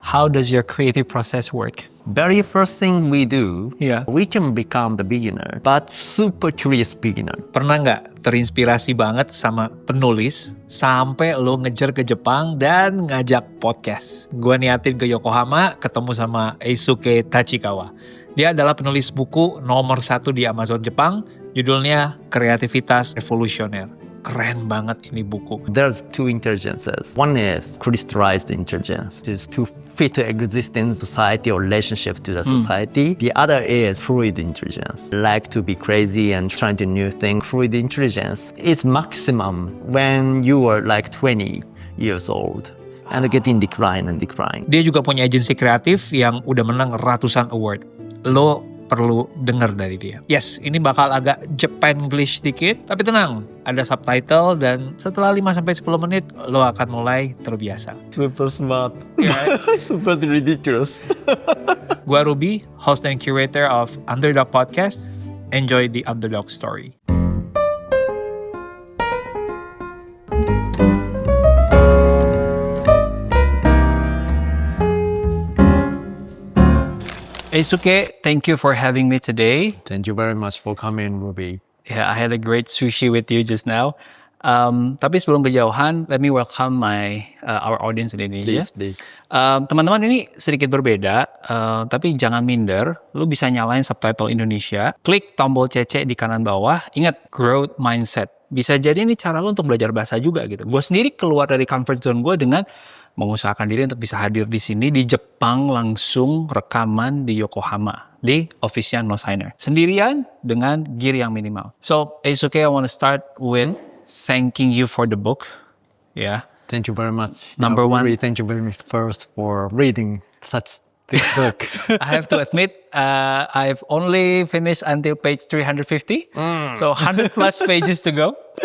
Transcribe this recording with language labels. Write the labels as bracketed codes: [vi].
[en] how does your creative process work? Very first thing we do, Yeah. we can become the beginner, but super curious beginner. [id] Pernah nggak terinspirasi banget sama penulis sampai lo ngejar ke Jepang dan ngajak podcast? Gue niatin ke Yokohama ketemu sama Eisuke Tachikawa. Dia adalah penulis buku nomor 1 di Amazon Jepang, judulnya Kreativitas, Evolusioner. Keren banget ini buku. [en] There's 2 intelligences. One is crystallized intelligence. It is to fit to exist in society or relationship to the society. The other is fluid intelligence. Like to be crazy and trying to new thing. Fluid intelligence is maximum when you are like 20 years old. And getting decline. [id] Dia juga punya agensi kreatif yang udah menang ratusan award. Lo perlu dengar dari dia. Yes, ini bakal agak Japanglish dikit, tapi tenang, ada subtitle dan setelah 5-10 menit lo akan mulai terbiasa. Super smart. Yeah. Super ridiculous. [en] Gua Ruby, host and curator of Underdog Podcast. Enjoy the Underdog story. Eisuke, thank you for having me today. Thank you very much for coming, Ruby. Yeah, I had a great sushi with you just now. [id] Tapi sebelum kejauhan, [en] let me welcome our audience in Indonesia. Please. [id] Teman-teman, ini sedikit berbeda, tapi jangan minder. Lu bisa nyalain subtitle Indonesia, klik tombol CC di kanan bawah. Ingat, growth mindset. Bisa jadi ini cara lu untuk belajar bahasa juga gitu. Gue sendiri keluar dari comfort zone gue dengan mengusahakan diri untuk bisa hadir di sini di Jepang, langsung rekaman di Yokohama di office-nya Nosigner sendirian dengan gear yang minimal. [en] So Eisuke, I want to start with thanking you for the book. Yeah. Thank you very much. Number one. Ruby, thank you very much first for reading such big book. I have to admit, I've only finished until page 350. So 100 plus pages to go.